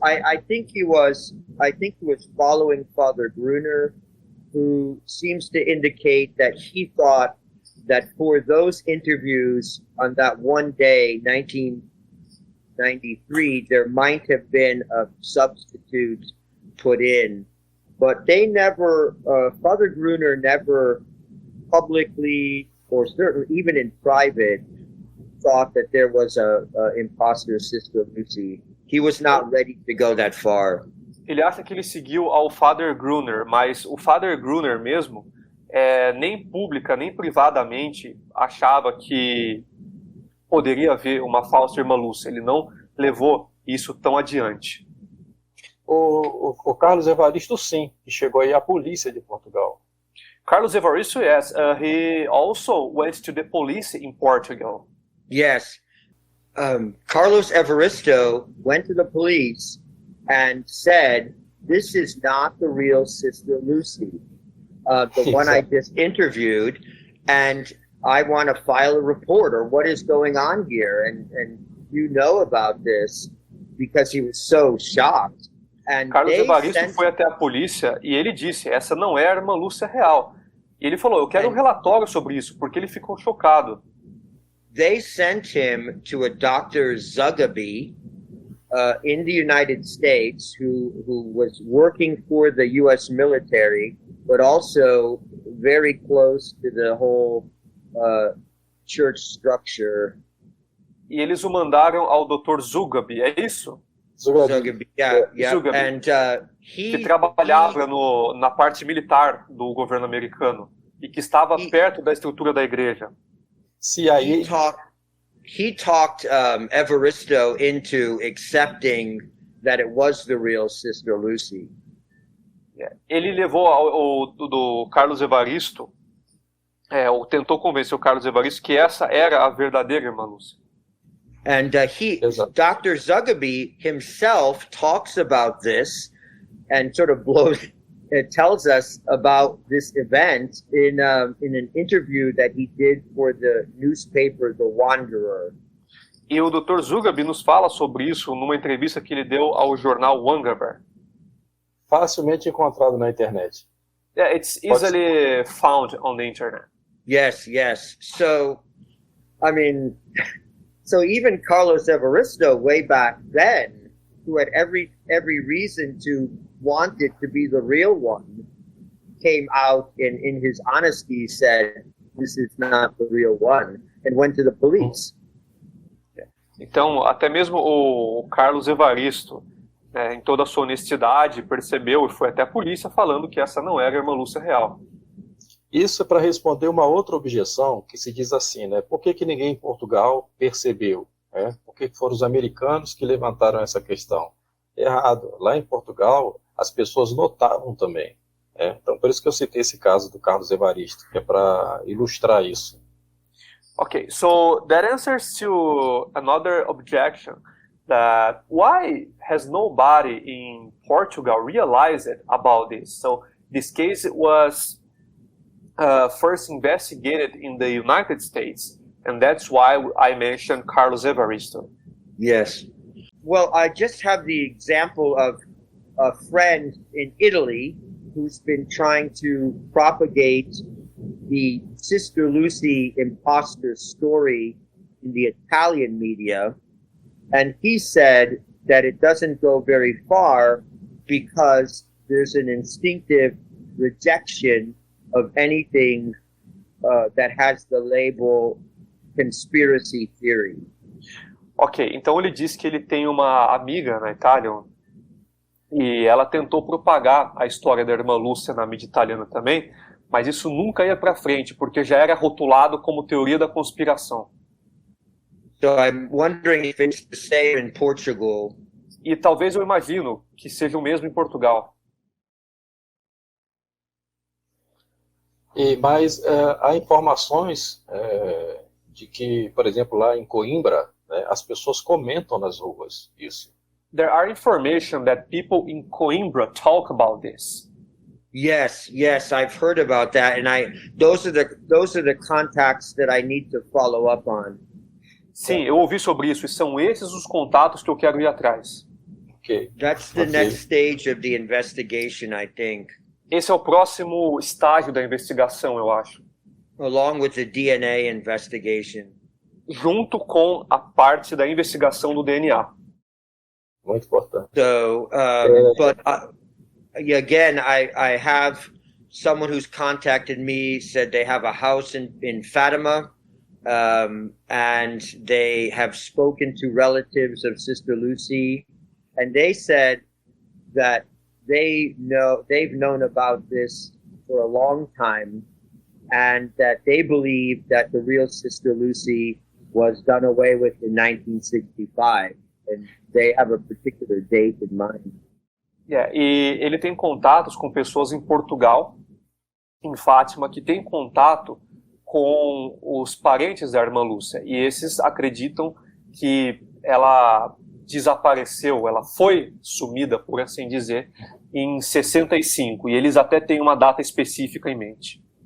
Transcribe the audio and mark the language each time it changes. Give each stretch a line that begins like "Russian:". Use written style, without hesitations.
English: I think he was following Father Gruner, who seems to indicate that he thought that for those interviews on that one day, 1993, there might have been a substitute put in, but they never, Father Gruner never publicly, or certainly even in private, thought that there was a imposter Sister Lucy. He was not ready to go that far.
Portuguese: Ele acha que ele seguiu ao Father Gruner, mas o Father Gruner mesmo, nem pública, nem privadamente, achava que poderia haver uma falsa irmã Lúcia. Ele não levou isso tão adiante. O Carlos Evaristo, sim, que chegou aí à polícia de Portugal.
English: Carlos Evaristo, yes, he also went to the police in Portugal. Yes. Carlos Evaristo went to the police and said, "This is not the real Sister Lucy, the one I just interviewed, and I want to file a report, or what is going on here, and you know about this," because he was so shocked. And
Portuguese: Carlos Evaristo foi até a polícia e ele disse, essa não é a irmã Lúcia real. E ele falou, eu quero um relatório sobre isso, porque ele ficou chocado.
English: They sent him to a Dr. Zugaby in the United States, who was working for the U.S. military, but also very close to the whole church structure.
Portuguese: E eles o mandaram ao Dr. Zugaby, é isso?
English: Zugaby, yeah. Zugaby, and
Portuguese: que trabalhava na parte militar do governo americano e que estava perto da estrutura da igreja.
English: He talked Evaristo into accepting that it was the real Sister Lucy.
Portuguese: Ele levou do Carlos Evaristo, ou tentou convencer o Carlos Evaristo que essa era a verdadeira irmã Lúcia.
English: And Dr. Zugaby himself talks about this and sort of tells us about this event in an interview that he did for the newspaper The Wanderer.
Portuguese: E o Dr. Zugaby nos fala sobre isso numa entrevista que ele deu ao jornal Wanderer. Facilmente encontrado na internet.
English: Yeah, it's easily found on the internet. Yes, yes. So, I mean, so even Carlos Evaristo, way back then, who had every reason to want it to be the real one, came out in his honesty, said, this is not the real one, and went to the police.
Portuguese: Então, até mesmo o Carlos Evaristo, em toda a sua honestidade, percebeu e foi até a polícia falando que essa não era a irmã Lúcia real. Isso é para responder uma outra objeção que se diz assim, né? Por que ninguém em Portugal percebeu? Por que foram os americanos que levantaram essa questão? Errado. Lá em Portugal, as pessoas notavam também. Então, por isso que eu citei esse caso do Carlos Evaristo, que é para ilustrar isso.
English: Okay, so that answers to another objection, that why has nobody in Portugal realized about this? So this case was first investigated in the United States, and that's why I mentioned Carlos Evaristo. Yes. Well, I just have the example of a friend in Italy who's been trying to propagate the Sister Lucy imposter story in the Italian media, and he said that it doesn't go very far because there's an instinctive rejection of anything that has the label conspiracy theory.
Portuguese: Ok, então ele diz que ele tem uma amiga na Itália e ela tentou propagar a história da irmã Lúcia na mídia italiana também, mas isso nunca ia para frente, porque já era rotulado como teoria da conspiração.
English: So I'm wondering if it's the same in Portugal.
Portuguese: E talvez eu imagino que seja o mesmo em Portugal. Mas há informações de que, por exemplo, lá em Coimbra, né, as pessoas comentam nas ruas isso.
English: There are information that people in Coimbra talk about this. Yes, I've heard about that, and those are the contacts that I need to follow up on.
Portuguese: Sim, eu ouvi sobre isso, e são esses os contatos que eu quero ir atrás.
English: Okay. That's the next stage of the investigation, I think.
Portuguese: Esse é o próximo estágio da investigação, eu acho.
English: Along with the DNA investigation.
Portuguese: Junto com a parte da investigação do DNA. Muito importante.
English: So, but again, I have someone who's contacted me, said they have a house in Fatima, and they have spoken to relatives of Sister Lucy, and they said that they've known about this for a long time, and that they believe that the real Sister Lucy was done away with in 1965, and they have a particular date in mind.
Portuguese: E ele tem contatos com pessoas em Portugal, em Fátima, que tem contato com os parentes da irmã Lúcia, e esses acreditam que ela desapareceu, ela foi sumida, por assim dizer, em 65, e eles até têm uma data específica em mente.